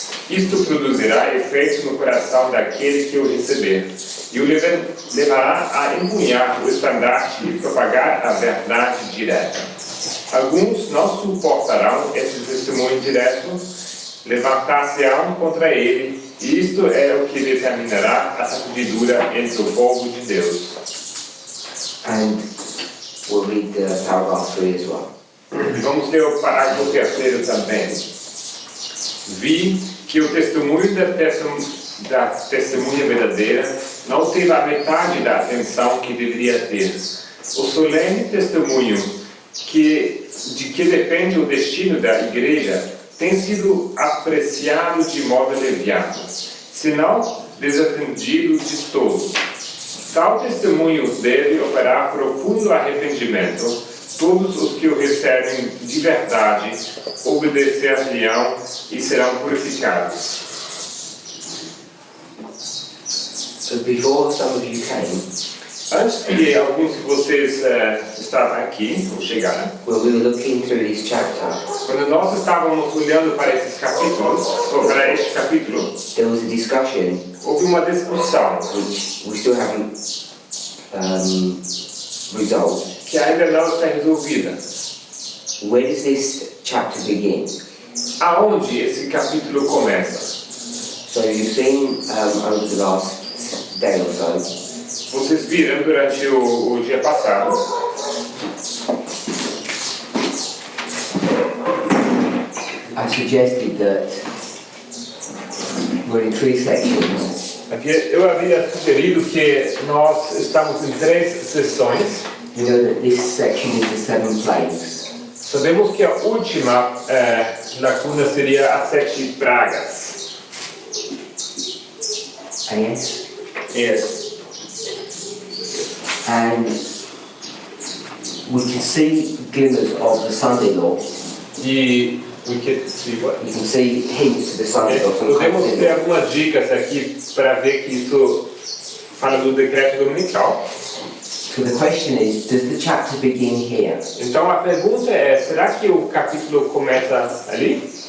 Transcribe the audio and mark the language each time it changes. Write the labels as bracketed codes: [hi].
[pt] Isto produzirá efeito no coração daquele que o receber, e o levará a empunhar o estandarte e propagar a verdade direta. Alguns não suportarão esse testemunho direto, levantar-se-ão contra ele, e isto é o que determinará a sacudidura entre o povo de Deus. [en] And we'll read paragraph 3 as well. [pt] E vamos ler o parágrafo 3 também. Vi que o testemunho da testemunha verdadeira não teve a metade da atenção que deveria ter. O solene testemunho de que depende o destino da igreja tem sido apreciado de modo leviano, se não desatendido de todo. Tal testemunho deve operar profundo arrependimento. Todos os que o recebem de verdade obedecer-lhe-ão e serão purificados. [en] So before some of you came, [pt] Antes que alguns de vocês estavam aqui, ou chegaram, [en] when we were looking through this chapter, [pt] quando nós estávamos olhando para esses capítulos, ou para este capítulo, [en] there was a discussion [pt] houve uma discussão [en] which we still haven't resolved. [pt] que ainda não está resolvida. [en] Where does this chapter begin? [pt] Aonde esse capítulo começa? [en] So you've seen over the last day or so, [pt] Vocês viram durante o dia passado, [en] I suggested that we're in 3 sections. [pt] eu havia sugerido que nós estamos em 3 sessões. [en] You know that this section is the 7 plagues. [pt] Sabemos que a última lacuna seria as 7 pragas. [en] Yes? Yes. And we can see glimmers of the Sunday law. [pt] E [en] we can see what? You can see hints to the Sunday law. [pt] Podemos ter algumas dicas aqui para ver que isso fala do decreto dominical. [en] So the question is, does the chapter begin here? [pt] Então a pergunta é, será que o capítulo começa ali?